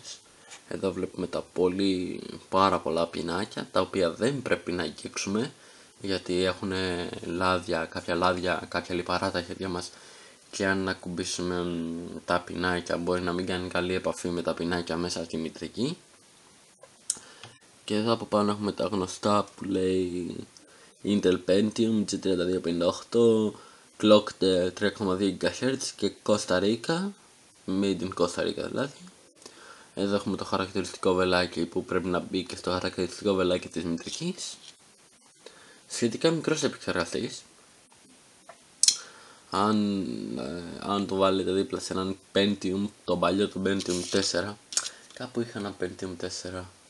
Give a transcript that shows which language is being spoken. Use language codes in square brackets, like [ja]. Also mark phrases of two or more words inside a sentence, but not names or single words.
[el] Εδώ βλέπουμε πάρα πολλά πινάκια, τα οποία δεν πρέπει να αγγίξουμε, γιατί έχουν κάποια λάδια, κάποια λιπαρά τα χέρια μας, και αν ακουμπήσουμε τα πινάκια μπορεί να μην κάνει καλή επαφή με τα πινάκια μέσα στη μητρική. Και εδώ από πάνω έχουμε τα γνωστά που λέει Intel Pentium G3258, clocked 3,2 GHz και Costa Rica, [en] made in Costa Rica [el] δηλαδή. Εδώ έχουμε το χαρακτηριστικό βελάκι που πρέπει να μπει και στο χαρακτηριστικό βελάκι της μητρικής. Σχετικά μικρός επεξεργαστής. Αν το βάλετε δίπλα σε έναν Pentium, το παλιό του Pentium 4, Κάπου είχα ένα Pentium 4.